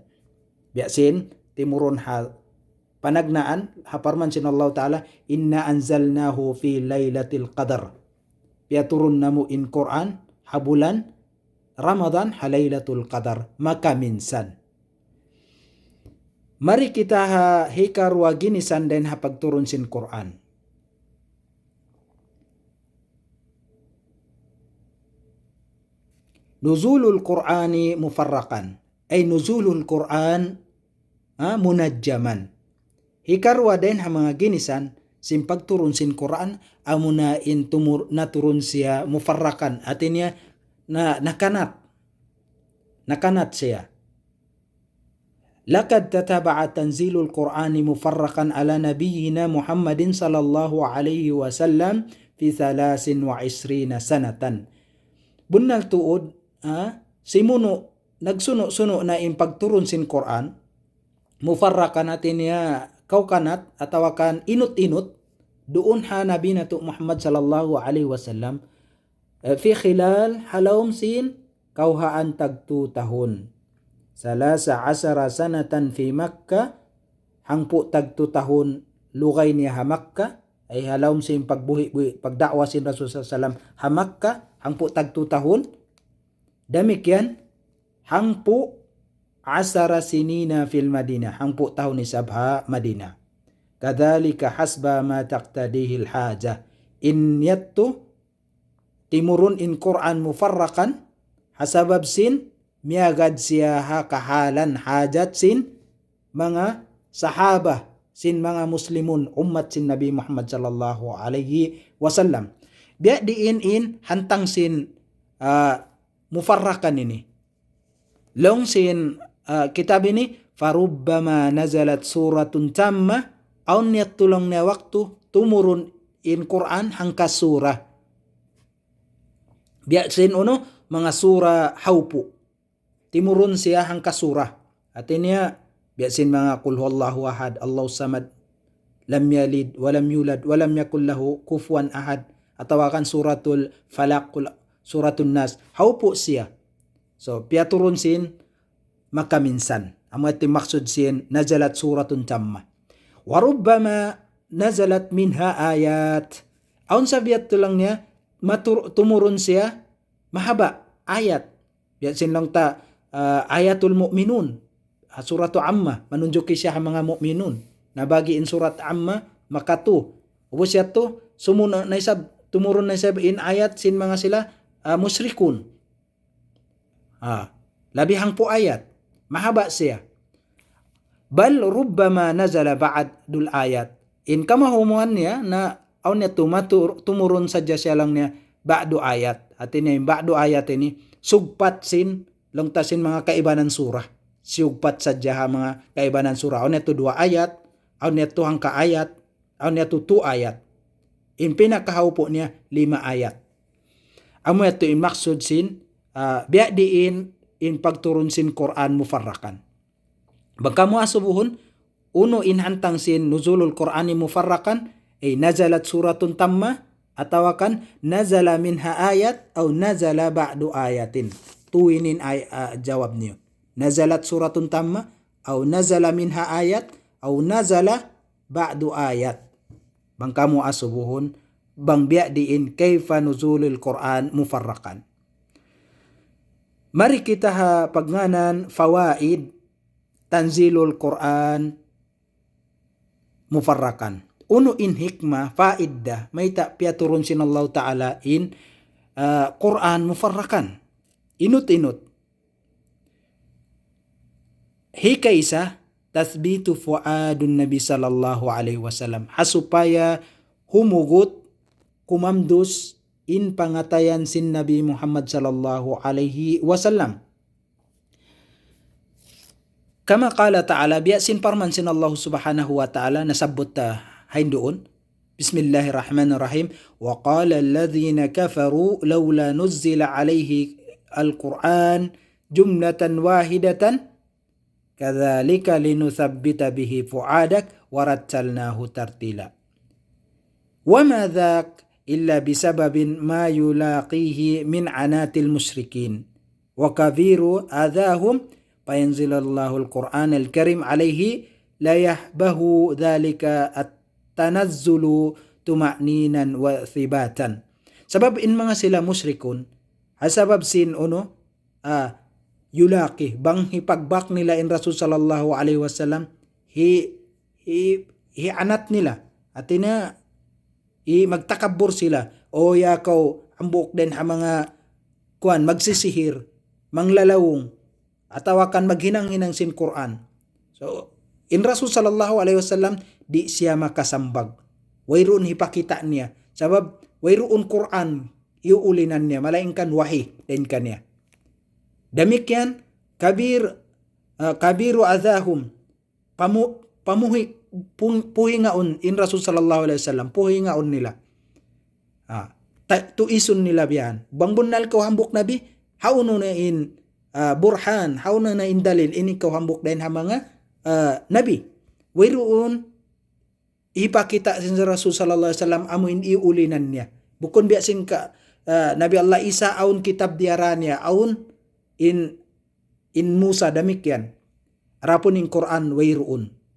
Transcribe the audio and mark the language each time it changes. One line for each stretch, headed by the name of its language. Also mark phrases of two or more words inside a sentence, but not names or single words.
Tausug: Biasin timuron ha panagnaan haparman sin Allah Ta'ala
Arabic: إنا أنزلناه في ليلة القدر.
Tausug: Piya turun namo in Quran habulan Ramadan halaylatul qadar maka minsan. Mari kita hikarwa ginisan den ha pagturun sin Quran.
Arabic: نزول القرآن مفرقا أي نزول القرآن منجما.
Tausug: Hikarwa den ha mga ginisan sin pagturun sin Quran amuna in naturun siya mufarraqan atinya na nakanat siya.
Arabic: لقد تتابع تنزيل القرآن مفرقا على نبينا محمد صلى الله عليه وسلم في 23 سنة.
Tausug: Bunnal tuod simuno nagsuno-suno na in pagturun sin Quran mufarraqan natin niya kaukanat atawa kan inut-inut doon ha nabi nato Muhammad
Arabic: صلى الله عليه وسلم في خلال
Tausug: halawm sin kauhaan tagtu tahun. 13
Arabic: سنة في مكة
Tausug: hangpo tagtu tahun lugay niya ha Makkah ay halawm sin pagbuhi pagdakwa sin Rasul
Arabic: صلى الله عليه وسلم
Tausug: ha Makkah hangpo tagtu tahun. Demikian hangpo 10 sinina
Arabic: في المدينة
Tausug: hangpo tahun ni sabha Madinah.
Arabic: كذلك حسب ما تقتضيه الحاجة
Tausug: in yattu timurun in Quran mufarraqan hasabab sin miagad siya ha kahalan hajat sin mga sahaba sin mga muslimun ummat sin Nabi Muhammad
Arabic: صلى الله عليه وسلم.
Tausug: Biya diin hantang sin mufarrakan ini. Long sin kitab ini
Arabic: فربما نزلت سورة تامة
Tausug: aun niat tulong na waktu tumurun in Quran hangka surah. Biasin uno mga surah haupu. Timurun siya hangka surah. Artinya biasin mga
Arabic: قل هو الله أحد، الله الصمد، لم يلد ولم يولد ولم يكن له كفوا أحد,
Tausug: atau akan suratul falaq, suratul nas, haupu siya. So piaturun sin maka minsan amo iti maksud sin
Arabic: نزلت سورة تامة. وربما نزلت منها آيات.
Tausug: Aun sabiat tulang niya tumurun siya mahaba ayat. Biasin lang ta ayatul mu'minun, suratu amma, manunjuki siya ang mga mu'minun. Nabagiin surat amma, makatu. Ubos siya to, tumurun na isab in ayat sin mga sila musrikun. Labihang po ayat. Mahaba siya.
Arabic: بل ربما نزل بعض الآيات.
Tausug: In kamahumuhan niya na aun niya tumurun sadya siya lang niya
Arabic: بعض آيات.
Tausug: At ini
Arabic: بعض آيات
Tausug: ini sugpat sin longtasin mga kaibanan surah. Sugpat sadya mga kaibanan surah. Aun niya to 2 ayat, aun niya to hangka ayat, aun niya to 2 ayat. In pinakahaupo niya 5 ayat. Amo ito in maksud sin biya diin in pagturun sin Quran mufarrakan. Bangka mo asubuhon, uno in hantang sin
Arabic: نزول القرآن مفرقا, أي نزلت سورة تامة, atawakan نزل منها آيات، أو نزل بعض آيات.
Tausug: Tuwinin jawab niyo.
Arabic: نزلت سورة تامة، أو نزل منها آيات، أو نزل بعض آيات.
Tausug: Bangka mo asubuhon, bang biya diin
Arabic: كيف نزول القرآن مفرقا.
Tausug: Mari kita pagnganan
Arabic: فوائد تنزيل القرآن مفرقا.
Tausug: Uno in hikmah faiddah may piaturun sin Allah Ta'ala in Quran mufarrakan. Inut-inut.
Arabic: Hikaisa تثبيت فؤاد النبي صلى الله عليه وسلم.
Tausug: Hasupaya humugot kumamdus in pangatayan sin Nabi Muhammad
Arabic: صلى الله عليه وسلم. كما قال تعالى,
Tausug: biya sin parman sin
Arabic: الله سبحانه وتعالى,
Tausug: nasabot hain doon.
Arabic: بسم الله الرحمن الرحيم. وقال الذين كفروا لولا نزل عليه القرآن جملة واحدة كذلك لنثبت به فؤادك ورتلناه ترتيلا. وما ذاك إلا بسبب ما يلاقيه من أذى المشركين وكبير أذاهم فينزل الله القرآن الكريم عليه ليهبه ذلك التنزل طمأنينة وثباتا.
Tausug: Sabab in mga sila musyrikun, hasabab sin uno yulaqi bang hipagbak nila in Rasul
Arabic: صلى الله عليه وسلم
Tausug: hi anat nila atina magtakabur sila o yakaw ambok din ha mga kuan magsisihir manglalawong atawakan maghinang-hinang sin Quran. So in Rasul
Arabic: صلى الله عليه وسلم
Tausug: di siya makasambag. Wayroon hipakita niya. Sabab wayroon Quran iuulinan niya malaingkan wahi din kaniya. Demikian
Arabic: كبير أذاهم
Tausug: puhingaon in Rasul
Arabic: صلى الله عليه وسلم
Tausug: puhingaon nila. Tuisun nila biyan. Bang bunal ko hambok nabi hauno na in burhan, hauno na in dalil ini ko hambok din ha mga nabi. Wayroon ipakita sin Rasul
Arabic: صلى الله عليه وسلم
Tausug: amuin iulinan niya. Bukon biya sin ka Nabi Allah Isa aun kitab diaran niya aun in Musa demikian. Rapun in Quran wayroon.